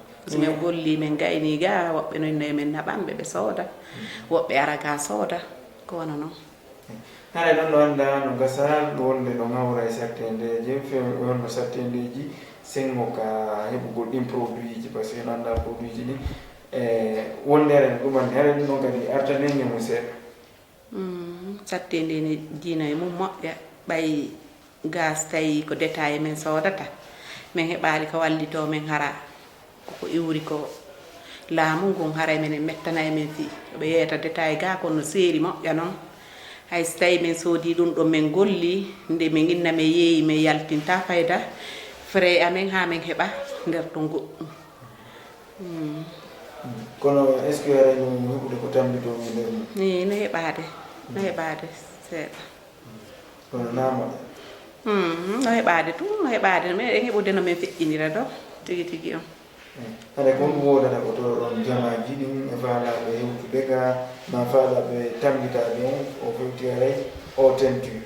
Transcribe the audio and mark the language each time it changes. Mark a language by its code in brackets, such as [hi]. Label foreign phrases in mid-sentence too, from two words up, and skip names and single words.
[ff] so min golli min gayni ga woɓɓe noyno men naɓamɓe ɓe sooda woɓɓe ara ga sooda ko wona noon hare ɗon ɗo anda no gasa wonde ɗo ngawra e sattedeje wonno sattedeji sengo ka heɓugol ɗin produit ji [fr] par ce que [ff] no anda produit ji ɗi wondere ɗumande hare ɗum ɗon kadi artanenge mum seeɗa sattede ne diina e mum moƴƴa ɓay gas tawi ko détail men sodata min heɓali ko wallito men hara koko iwri ko laamu ngun haray minen mettana e men fi ɓe yeeta détail ga kono seeri moƴƴa noon hay so tawi min soodi ɗum ɗo min golli nde min inna min yeeyi min yaltinta fayda frais amen ha min heɓa nder ɗum goɗɗum kono [fr] est ce que [ff] aray ɗum heɓude ko tambitomi nder mum ni no heɓade seeɗa kono namoɗe no heɓade tum no heɓade meɗen heɓude no min feƴƴinira ɗo tigi tigi on hade ko ɗum wodata ko to ɗon jamaji ɗin e faalaɓe hewtude ga ma faalaɓe tambitaɓe on o fewti aray o tenture